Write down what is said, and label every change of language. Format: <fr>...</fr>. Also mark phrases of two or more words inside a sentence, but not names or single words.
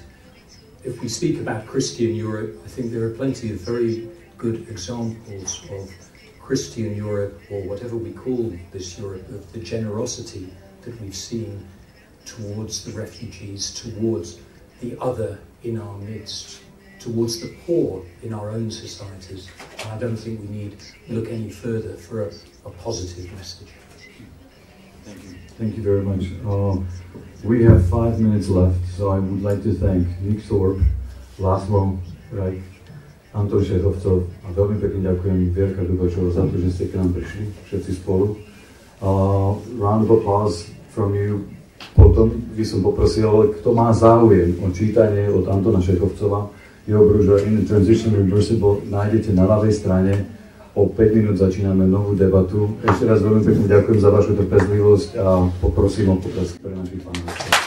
<en>If we speak about Christian Europe, I think there are plenty of very good examples of Christian Europe, or whatever we call this Europe, of the generosity that we've seen towards the refugees, towards the other in our midst, towards the poor in our own societies. And I don't think we need to look any further for a positive message. Thank you. Thank you very much. We have 5 minutes left, so I would like to thank Nick Thorpe, Laszlo Rajk, Anton Šechovcov</en> <sk>a veľmi pekne ďakujem Vierka Dubačová za to, že ste k nám prišli všetci spolu.</sk> <en>Round of applause from you.</en> <sk>Potom by som poprosil, kto má záujem o čítanie od Antona Šechovcova, jeho brúža In the Transition Reversible, nájdete na ľavej strane. O 5 minút začíname novú debatu. Ešte raz veľmi pekne ďakujem za vašu trpezlivosť a poprosím o potlesk pre našich pánov.</sk>